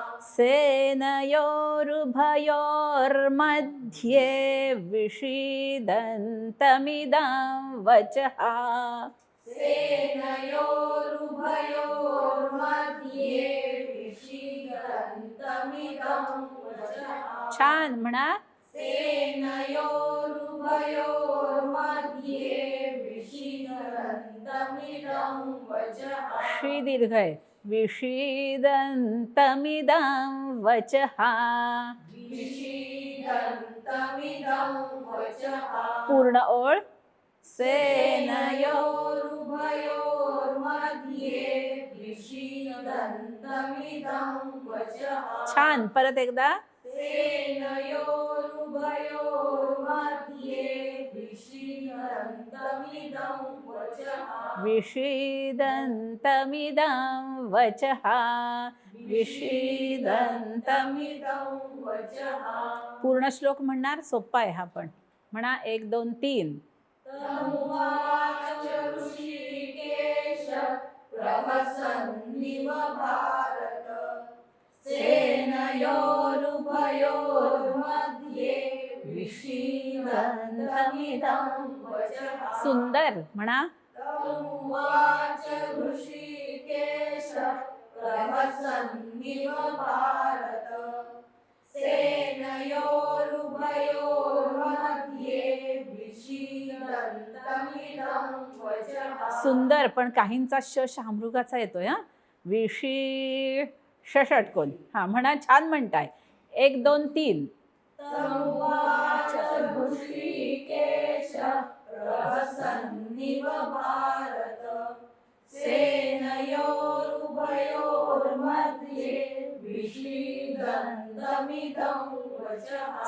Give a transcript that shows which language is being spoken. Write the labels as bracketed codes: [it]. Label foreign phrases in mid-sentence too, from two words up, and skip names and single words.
[sa] सेनयोरुभयोर्मध्ये विषीदन्तमिदं वचहा. सेनयोरुभयोर्मध्ये विषीदन्तमिदं वचहा. [mr] छान, म्हणा. [sa] सेनयोरुभयोर्मध्ये विषीदन्तमिदं वचहा. [mr] श्री दीर्घ आहे. [sa] विषीदन्तमिदं वचहा. विषीदन्तमिदं वचहा. [mr] पूर्ण ओळ. [sa] सेनयोरुभयोर्मध्ये विषीदन्तमिदं वचहा. [mr] छान, परत एकदा. [sa] सेनयोरुभयोर्मध्ये विषीदन्तमिदं वचहा. विषीदन्तमिदं वचहा. विषीदन्तमिदं वचहा. [mr] पूर्ण श्लोक म्हणणार, सोपा आहे हा पण. म्हणा. 1 2 3. [sa] तमुवाच ऋषिकेश, प्रहसन्निव भारत. सेनयोरुभयोर्मध्ये विषीदन्तमिदं वचहा. [mr] सुंदर, म्हणा. [sa] तमुवाच ऋषिकेश, प्रहसन्निव भारत सेनयोरुभयोर्मध्ये विषीदन्तमिदं वचः. [mr] सुंदर, पण काहींचा श शामृगाचा येतोय. हा, विशी षटकोन. हा म्हणा, छान म्हणताय. 1 2 3. [sa] तमुवाच ऋषिकेश प्रहसन्निव भारत सेनयोरुभयोर्मध्ये विषीदन्तमिदं वचः.